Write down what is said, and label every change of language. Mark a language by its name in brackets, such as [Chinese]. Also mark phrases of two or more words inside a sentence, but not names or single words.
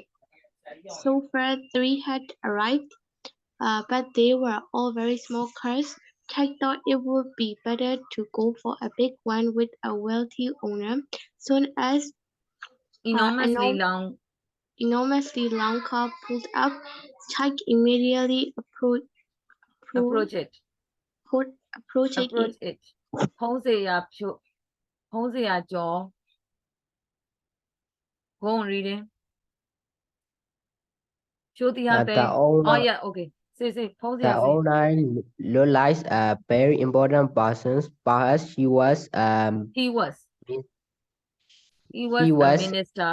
[English] So far 3 had arrived, but they were all very small cars. Chike thought it would be better to go for a big one with a wealthy owner. Soon as enormously long car pulled up, Chike immediately approached it. ဖုံးစရာကျော် Go on reading. The owner, Say. The owner realized a very important person. Perhaps he was the minister.